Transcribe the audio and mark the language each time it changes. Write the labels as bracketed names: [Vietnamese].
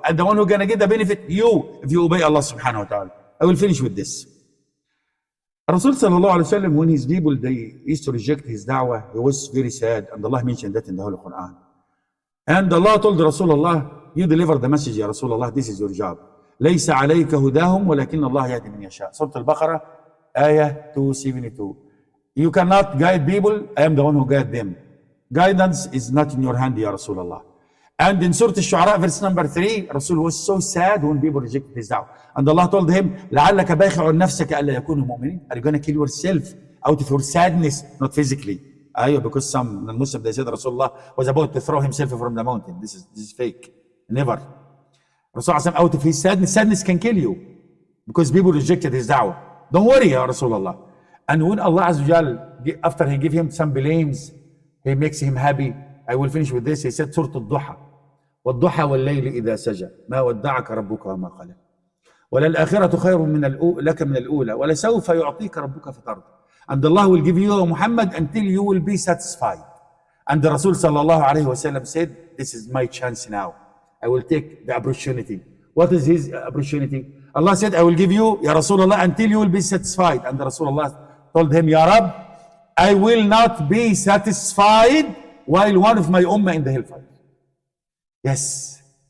[English] And the one who's going to get the benefit, you, if you obey Allah subhanahu wa ta'ala. I will finish with this. Rasul sallallahu alayhi wa sallam, when his people, they used to reject his da'wah, he was very sad. And Allah mentioned that in the Holy Quran. And Allah told Rasulullah, you deliver the message, Ya Rasulullah, this is your job. [Arabic] ليس عليك هداهم ولكن الله يهدي من يشاء. [English] Surah Al-Baqarah, ayah 272. You cannot guide people, I am the one who guide them. Guidance is not in your hand, Ya Rasulullah. And in Surah Al-Shu'ara, verse number 3, Rasul was so sad when people rejected his da'wah. And Allah told him, [Arabic] لَعَلَّكَ بَاخِعٌ نَفْسَكَ أَلَّا يَكُونُوا مُؤْمِنِينَ. [English] Are you going to kill yourself out of your sadness, not physically? Because some Muslims, they said Rasulullah was about to throw himself from the mountain. This is fake. Never. Rasulullah out of his sadness can kill you because people rejected his da'wah. Don't worry, Ya Rasulullah. And when Allah Azza wa Jal, after he give him some blames, he makes him happy. I will finish with this. He said, Surah Al-Duha. [Arabic] والضحى والليل إذا سجى ما ودعك ربك وما قلى وللآخرة خير لك من الأولى ولسوف يعطيك ربك فترضى. [English] And Allah will give you, Muhammad, until you will be satisfied. And the Rasul sallallahu alayhi wasallam said, this is my chance now. I will take the opportunity. What is his opportunity? Allah said, I will give you, Ya Rasulullah, until you will be satisfied. And the Rasulullah told him, Ya Rab, I will not be satisfied while one of my ummah in the hellfire. Yes.